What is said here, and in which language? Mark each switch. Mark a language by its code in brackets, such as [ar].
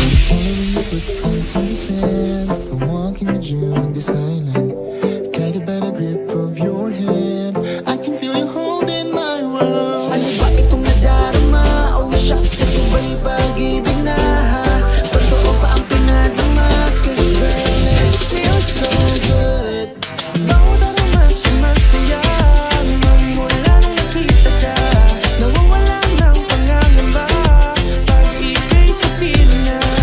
[en] Footprints on the sand, from walking with you on this island, guided by the grip of your hand, I can feel you holding my world. [tl] Ano ba itong nadarama? [en] Oh shucks, [tl] ito ba'y pag-ibig na? Totoo pa ang pinadama? [en] Cause girl, it feels so good. [tl] Bawal na naman sa masaya, magmula nang nakita ka, nawawala ng pangangamba, pag ika'y kapiling na.